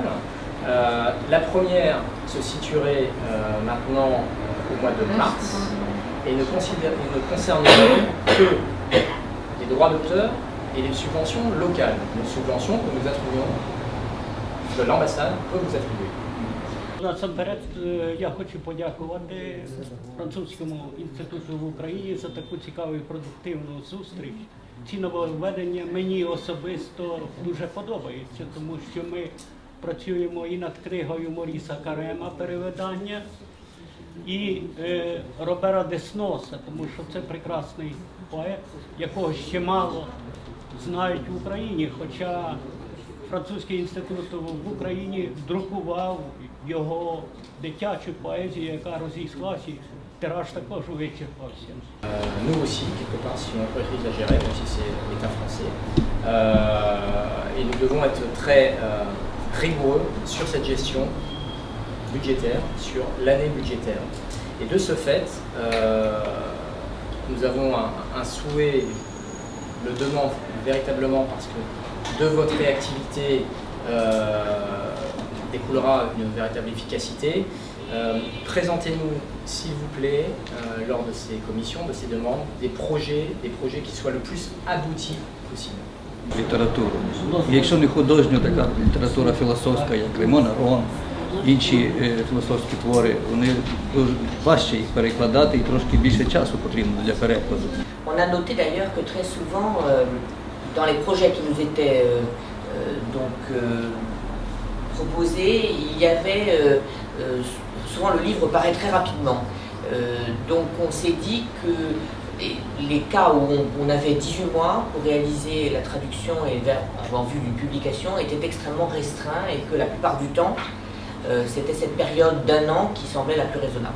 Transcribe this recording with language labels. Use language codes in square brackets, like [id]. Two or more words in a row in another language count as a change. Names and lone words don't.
[fr] La première se situerait maintenant au mois de mars et ne concernerait que les droits d'auteur et les subventions locales, les subventions que nous attribuons, que l'ambassade peut vous attribuer. [uk] Насамперед я хочу подякувати Французькому інституту в Україні за таку цікаву і продуктивну зустріч. Ці нововведення мені особисто дуже подобаються, тому що ми працюємо і над книгою Моріса Карема перевидання, і Робера Десноса, тому що це прекрасний поет, якого ще мало знають в Україні, хоча Французький інститут в Україні друкував його дитячу поезію, яка розійшлася, тираж також вичерпався. [fr] Nous aussi, quelque part, si on peut exagérer, même si c'est l'État français, et nous devons être très rigoureux sur cette gestion budgétaire, sur l'année budgétaire. Et de ce fait, nous avons un souhait, le demande véritablement parce que de votre réactivité découlera une véritable efficacité. Présentez-nous, s'il vous plaît, lors de ces commissions, de ces demandes, des projets qui soient le plus aboutis possible. [uk] літературу. Якщо не художню, така література філософська, як Ремон Арон, інші філософські твори, вони дуже важче їх перекладати і трошки більше часу потрібно для перекладу. [fr] On a noté d'ailleurs que très souvent, dans les projets qui nous étaient proposés, il y avait souvent le livre paraît très rapidement. Donc on s'est dit que les cas où on avait 18 mois pour réaliser la traduction et en vue d'une publication étaient extrêmement restreints et que la plupart du temps, c'était cette période d'1 an qui semblait la plus raisonnable.